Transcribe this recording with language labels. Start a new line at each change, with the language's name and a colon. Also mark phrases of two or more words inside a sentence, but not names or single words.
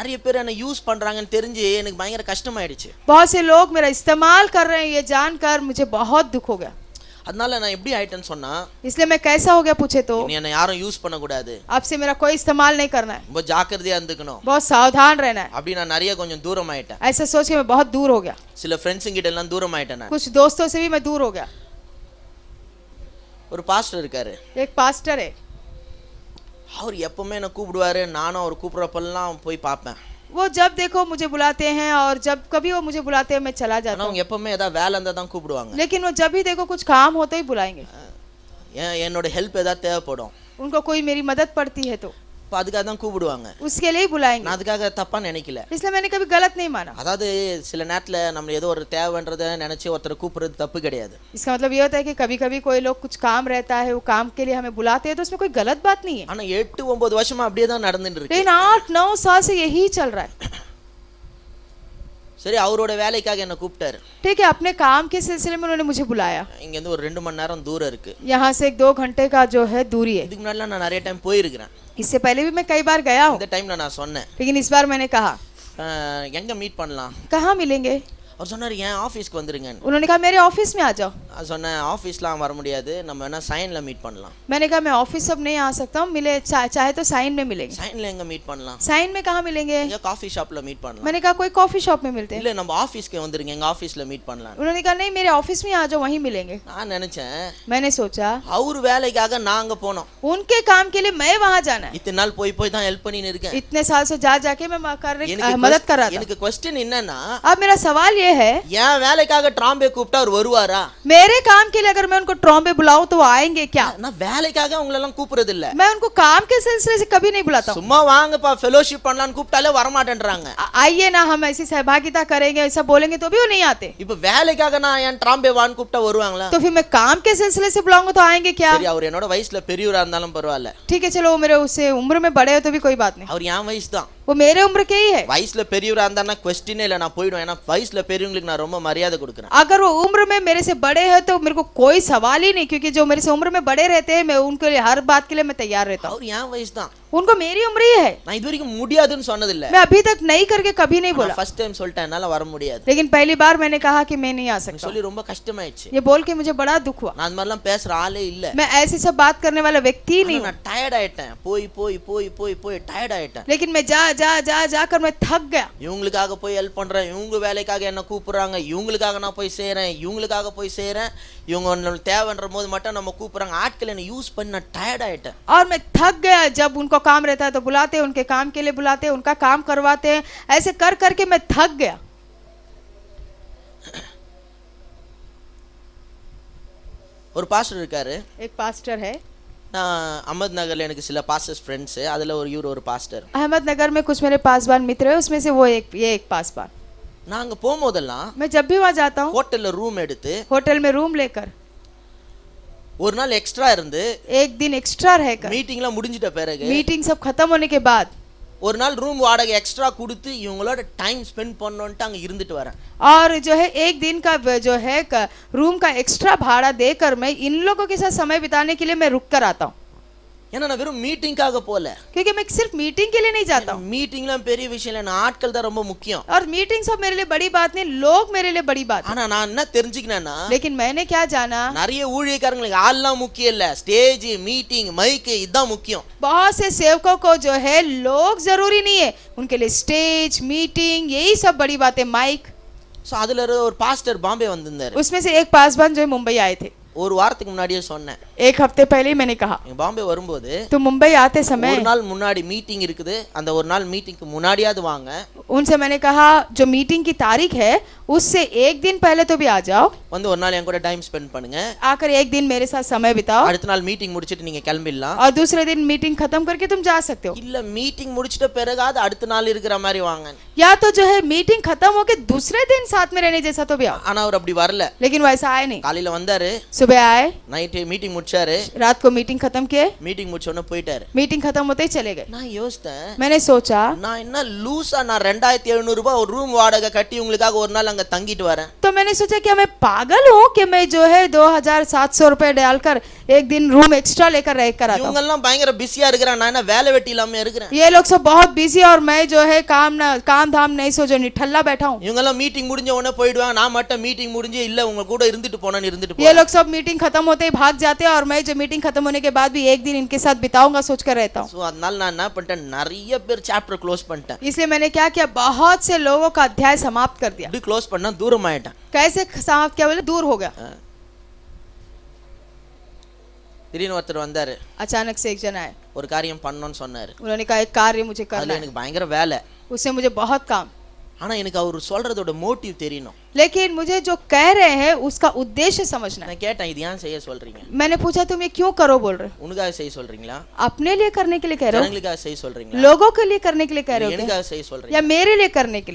Tamil: நிறைய பேர் என்ன யூஸ் பண்றாங்கன்னு தெரிஞ்சு எனக்கு பயங்கர கஷ்டமாயிடுச்சு.
Hindi: बहुत से लोग मेरा इस्तेमाल कर रहे हैं, ये जानकर मुझे बहुत दुख हो गया।
Tamil: அதனால நான் எப்படி ஆயிட்டேன்னு சொன்னா,
Hindi: इसलिए मैं कैसा हो गया पूछे तो,
Tamil: நீ என்ன யாரும் யூஸ் பண்ண கூடாது,
Hindi: अब से मेरा कोई इस्तेमाल नहीं करना है,
Tamil: ரொம்ப ஜாக்கிரதையா இருந்துக்கணும்,
Hindi: बहुत सावधान रहना है।
Tamil: அப்படி நான் நிறைய கொஞ்சம் தூரம் ஆயிட்டேன்.
Hindi: ऐसा सोच के मैं बहुत दूर हो गया,
Tamil: சில ஃப்ரெண்ட்ஸுங்க கிட்ட எல்லாம் தூரம் ஆயிட்டேன் நான்.
Hindi: कुछ दोस्तों से भी मैं दूर हो गया।
Tamil: ஒரு பாஸ்டர் இருக்காரு,
Hindi: एक पास्टर है,
Tamil: அவர் எப்பவுமே என்ன கூப்பிடுவாரு, நானும் அவர் கூப்பிடுறப்பெல்லாம் போய் பார்ப்பேன்.
Hindi: वो जब देखो मुझे बुलाते हैं, और जब कभी वो मुझे बुलाते हैं मैं चला जाता
Tamil: ஆனா
Hindi: हूँ,
Tamil: அவங்க எப்பவுமே ஏதாவது வேலை இருந்தா தான் கூப்பிடுவாங்க.
Hindi: लेकिन वो जब भी देखो कुछ काम होते ही बुलाएंगे,
Tamil: என்னோட ஹெல்ப் ஏதாவது தேவைப்படும்,
Hindi: उनको कोई मेरी मदद पड़ती है तो
Tamil: இப்போ அதுக்காக தான் கூப்பிடுவாங்க.
Hindi: उसके लिए ही बुलाएंगे।
Tamil: நான் அதுக்காக தப்பா நினைக்கல.
Hindi: इसलिए मैंने कभी गलत नहीं माना।
Tamil: அதாவது சில நேரத்துல நம்ம ஏதோ ஒரு தேவைன்றதை நினைச்சு ஒருத்தரை கூப்பிடுறது தப்பு கிடையாது.
Hindi: इसका मतलब ये होता है कि कभी कभी कोई लोग कुछ काम रहता है, वो काम के लिए हमें बुलाते हैं, तो उसमें कोई गलत बात नहीं है।
Tamil: ஆனா 8-9 வருஷமா அப்படியே தான் நடந்துட்டு இருக்கு.
Hindi: लेकिन 8-9 साल से यही चल रहा है।
Tamil: சரி, அவரோட வேலைக்காக என்ன கூப்பிட்டாரு.
Hindi: ठीक है, अपने काम के सिलसिले में उन्होंने मुझे बुलाया।
Tamil: இங்க இருந்து ஒரு 2 மணி நேரம் தூரம் இருக்கு.
Hindi: यहाँ से 1-2 घंटे का जो है दूरी है।
Tamil: இதுக்கு முன்னாடி நான் நிறைய டைம் போயிருக்கிறேன்.
Hindi: इससे पहले भी मैं कई बार गया हूँ,
Tamil: இந்த டைம்ல நான் சொன்னேன்,
Hindi: लेकिन इस बार मैंने कहा
Tamil: எங்க மீட் பண்ணலாம்.
Hindi: कहाँ मिलेंगे,
Tamil: அவர் சொன்னாரு, என் ஆபீஸ்க்கு வந்துருங்க.
Hindi: उन्होंने कहा मेरे ऑफिस में आ जाओ।
Tamil: சொன்னேன் ஆஃபீஸ்லாம் வர முடியாது, நம்ம வேணா சைன்ல மீட் பண்ணலாம்.
Hindi: मैंने कहा मैं ऑफिस अब नहीं आ सकता हूँ, मिले चाहे तो साइन में मिलेंगे.
Tamil: சைன்ல எங்க மீட் பண்ணலாம்?
Hindi: साइन में कहाँ मिलेंगे?
Tamil: எங்க
English: coffee shop
Tamil: மீட் பண்ணலாம்.
Hindi: मैंने कहा कोई
English: coffee shop
Hindi: में मिलते हैं.
Tamil: இல்ல நம்ம ஆபீஸ்க்கு வந்துருங்க, எங்க ஆபீஸ்ல மீட் பண்ணலாம்.
Hindi: उन्होंने कहा नहीं मेरे ऑफिस में आ जाओ, वहीं मिलेंगे.
Tamil: நான் நினைச்சேன்
Hindi: मैंने सोचा
Tamil: அவர் வேலைக்காக நாங்க போனோம்,
Hindi: उनके काम के लिए मैं वहाँ जाना है.
Tamil: இத்தனை நாள் போய் போய் தான் ஹெல்ப் பண்ணின்னு இருக்கேன்.
Hindi: इतने साल से जा जाके मैं मदद कर रहा था.
Tamil: எனக்கு क्वेश्चन என்னன்னா,
Hindi: अब मेरा सवाल ये है
Tamil: என் வேலைக்காக ட்ராம்பே கூப்பிட்டா அவர் வருவாரா?
Hindi: मेरे काम के लिए अगर मैं उनको ट्रॉम्बे बुलाऊं तो वो आएंगे क्या?
Tamil: நான் வேலைக்காக உங்களை எல்லாம் கூப்பிடுறது இல்ல,
Hindi: मैं उनको काम के सिलसिले से कभी नहीं बुलाता हूँ.
Tamil: சும்மா வாங்கப்பா ஃபெலோஷிப் பண்ணலாம்னு கூப்பிட்டாலே வர மாட்டேன்றாங்க.
Hindi: आइए ना हम ऐसी सहभागिता करेंगे ऐसा बोलेंगे तो भी वो नहीं आते.
Tamil: இப்ப வேலைக்காக நான் என் ட்ராம்பே வான்னு கூப்பிட்டா வருவாங்களா?
Hindi: तो फिर मैं काम के सिलसिले से बुलाऊंगा तो आएंगे क्या?
Tamil: சரி அவர் என்னோட வயசுல பெரியவரா இருந்தாலும் பரவாயில்ல,
Hindi: ठीक है चलो वो मेरे उससे उम्र में बड़े हो तो भी कोई बात नहीं,
Tamil: அவர் என் வயசு தான்.
Hindi: वो मेरे उम्र के ही है.
Tamil: வயசுல பெரியவரா இருந்தானா क्वेश्चन இல்ல, நான் போய்டுவேன். ஏன்னா வயசுல பெரியவங்களுக்கு நான் ரொம்ப மரியாதை கொடுக்கிறேன்.
Hindi: अगर वो उम्र में मेरे से बड़े हैं तो मेरे को कोई सवाल ही नहीं, क्योंकि जो मेरे से उम्र में बड़े रहते हैं मैं उनके लिए हर बात के लिए मैं तैयार रहता हूँ.
Tamil: அவர் என் வயசு தான்,
Hindi: उनको मेरी उम्र ही है.
Tamil: நான் இது வரைக்கும் முடியாதுன்னு சொன்னது இல்ல,
Hindi: मैं अभी तक नहीं करके कभी नहीं बोला,
English: first time
Tamil: சொல்லிட்டேன் என்னால வர முடியாது.
Hindi: लेकिन पहली बार मैंने कहा कि मैं नहीं आ सकता.
Tamil: சொல்லி ரொம்ப கஷ்டமாயிடுச்சு.
Hindi: ये बोल के मुझे बड़ा दुख हुआ.
Tamil: நான் அந்த மாதிரிலாம் பேசுற ஆளே இல்ல.
Hindi: मैं ऐसी सब बात करने वाला व्यक्ति ही नहीं हूँ.
Tamil: நான் டயர்ட் ஆயிட்டேன், போய் போய் போய் போய் போய் டயர்ட் ஆயிட்டேன்.
Hindi: लेकिन मैं जा जा जा जाकर मैं थक गया.
Tamil: இவங்களுக்காக போய் ஹெல்ப் பண்றேன், இவங்க வேலைக்காக என்ன கூப்பிடுறாங்க, இவங்களுக்காக நான் போய் செய்றேன், இவங்களுக்காக போய் செய்றேன், இவங்க நம்மளுக்கு தேவைன்ற போது மட்டும் நம்ம கூப்பிடுறாங்க. ஆட்கள் என்ன யூஸ் பண்ணி நான் டயர்ட் ஆயிட்டேன்.
Hindi: और मैं थक गया. जब उनको काम रहता है तो बुलाते, उनके काम के लिए बुलाते, उनका काम करवाते, ऐसे कर करके मैं थक गया.
Tamil: ஒரு பாஸ்டர் இருக்காரு,
Hindi: एक पास्टर है.
Tamil: நான் அஹமத் நகர்ல எனக்கு சில
English: pastors friends,
Tamil: அதுல இவர் ஒரு பாஸ்டர்.
Hindi: अहमदनगर में कुछ मेरे पासबान मित्र है, उसमें से वो ये एक पासबान.
Tamil: நாங்க போகும்போதெல்லாம்
Hindi: मैं जब भी वहाँ जाता हूँ
English: hotel room
Tamil: எடுத்து
Hindi: होटल में रूम लेकर
Tamil: ஒரு நாள் எக்ஸ்ட்ரா இருந்து
Hindi: एक दिन एक्स्ट्रा रहकर
Tamil: மீட்டிங்லாம் முடிஞ்சிட்ட பிறகு
Hindi: मीटिंग सब खत्म होने के बाद
Tamil: ஒரு நாள் ரூம் வாடகை எக்ஸ்ட்ரா கொடுத்து இவங்களோட
English: time spend
Tamil: பண்ணணும்ட்டு அங்க இருந்துட்டு வரேன்.
Hindi: और जो है एक दिन का जो है रूम का एक्स्ट्रा भाड़ा देकर मैं इन लोगों के साथ समय बिताने के लिए मैं रुक कर आता हूँ.
Tamil: ஏன்னா நான் வெறும் மீட்டிங்காக போல,
Hindi: क्योंकि मैं सिर्फ मीटिंग के लिए नहीं जाता हूँ.
Tamil: மீட்டிங்லாம் பெரிய விஷயம் இல்ல, நான் ஆட்கள் தான் ரொம்ப முக்கியம்.
Hindi: और मीटिंग सब मेरे लिए बड़ी बात नहीं, लोग मेरे लिए बड़ी बात है.
Tamil: ஆனா நான் என்ன தெரிஞ்சுக்கினேன்னா,
Hindi: लेकिन मैंने क्या जाना,
Tamil: நிறைய ஊழியக்காரங்களுக்கு ஆள்லாம் முக்கியம் இல்ல,
English: stage meeting mic
Tamil: இதுதான் முக்கியம்.
Hindi: बहुत से सेवकों को जो है लोग जरूरी नहीं है, उनके लिए
English: stage meeting
Hindi: यही सब बड़ी बात है, माइक.
Tamil: சோ அதுல ஒரு பாஸ்டர் பாம்பே வந்திருந்தாரு.
Hindi: उसमें से एक पासवान जो है मुंबई आए थे.
Tamil: ஒரு வாரத்துக்கு முன்னாடியே சொன்னேன்,
Hindi: एक हफ्ते पहले ही मैंने कहा
Tamil: பாம்பே வரும்போது
Hindi: तो मुंबई आते समय
Tamil: ஒரு நாள் முன்னாடி மீட்டிங் இருக்குது, அந்த ஒரு நாள் மீட்டிங்க்கு முன்னாடியாவது வாங்க.
Hindi: उनसे मैंने कहा जो मीटिंग की तारीख है उससे एक दिन पहले तो भी आ जाओ,
Tamil: வந்து ஒரு நாள் என் கூட
English: time spend
Tamil: பண்ணுங்க,
Hindi: आकर एक दिन मेरे साथ समय बिताओ,
Tamil: அடுத்த நாள் மீட்டிங் முடிச்சிட்டு நீங்க கிளம்பிடலாம்.
Hindi: और दूसरे दिन मीटिंग खत्म करके तुम जा सकते हो.
Tamil: இல்ல மீட்டிங் முடிச்சிட்ட பிறகாவது அடுத்த நாள் இருக்கிற மாதிரி வாங்க.
Hindi: या तो जो है मीटिंग खत्म होके दूसरे दिन साथ में रहने जैसा तो भी आओ.
Tamil: ஆனா அவர் அப்படி வரல.
Hindi: लेकिन वैसा आए नहीं.
Tamil: காலையில வந்தாரு,
Hindi: सुबह आए,
Tamil: நைட் மீட்டிங் முடிச்சாரு,
Hindi: रात को मीटिंग खत्म किए,
Tamil: மீட்டிங் முடிச்ச உடனே போயிட்டாரு.
Hindi: मीटिंग खत्म होते ही चले गए.
Tamil: நான் யோசித்தேன்,
Hindi: मैंने सोचा
Tamil: நான் என்ன லூசா, நான் 2700 ரூபாய் ஒரு ரூம் வாடகை கட்டி உங்களுக்காக ஒரு நாள் அங்க தங்கிட்டு வரேன்.
Hindi: तो मैंने सोचा क्या मैं पागल हूँ कि मैं जो है 2700 रुपए डालकर एक दिन
English: room extra
Hindi: लेकर रह कर आता हूँ.
Tamil: இவங்க எல்லாம் பயங்கர பிஸியா இருக்கிறான், நான் என்ன வேலை வெட்டி இல்லாம இருக்கிறேன்.
Hindi: ये लोग सब बहुत बिजी और मैं जो है काम धाम नहीं सो जो निठल्ला बैठा हूँ.
Tamil: இவங்க எல்லாம் மீட்டிங் முடிஞ்ச உடனே போயிடுவாங்க, நான் மட்டும் மீட்டிंग முடிஞ்சு இல்ல உங்க கூட இருந்துட்டு போனேன்னு இருந்துட்டு
Hindi: ये
Tamil: போறேன்.
Hindi: लोग सब मीटिंग खत्म होते ही भाग जाते हैं और मैं जो मीटिंग खत्म होने के बाद भी एक दिन इनके साथ बिताऊंगा सोच कर रहता हूँ.
Tamil: சோ அதனால நான் என்ன பண்ணிட்டேன், நிறைய பேர்
English: chapter close
Tamil: பண்ணிட்டேன்.
Hindi: इसलिए मैंने क्या किया, बहुत से लोगों का अध्याय समाप्त कर दिया.
Tamil: இப்படி க்ளோஸ் பண்ணா தூரம் ஆயிட்டேன்.
Hindi: कैसे समाप्त किया बोले, दूर हो गया.
Tamil: திடீர்னு ஒருத்தர் வந்தாரு,
Hindi: अचानक से एक जन आए,
Tamil: ஒரு காரியம் பண்ணணும்னு சொன்னாரு.
Hindi: उन्होंने कहा एक कार्य मुझे करना
Tamil: அதுல
Hindi: है.
Tamil: எனக்கு பயங்கர வேலை,
Hindi: उससे मुझे बहुत काम,
Tamil: ஆனா எனக்கு அவர் சொல்றதோட மோட்டிவ் தெரியணும்.
Hindi: लेकिन मुझे जो कह रहे हैं उसका उद्देश्य समझना है.
Tamil: நான் கேட்டேன், இது ஏன் செய்ய சொல்றீங்க?
Hindi: मैंने पूछा तुम ये क्यों करो बोल रहे हो?
Tamil: உனக்காக செய்ய சொல்றீங்களா,
Hindi: अपने लिए करने के लिए कह रहे हो,
Tamil: ஜனங்களுக்காக செய்ய சொல்றீங்களா,
Hindi: लोगों के लिए करने के लिए कह रहे हो क्या?
Tamil: எனக்காக செய்ய சொல்றீங்க?
Hindi: या मेरे लिए करने के लिए?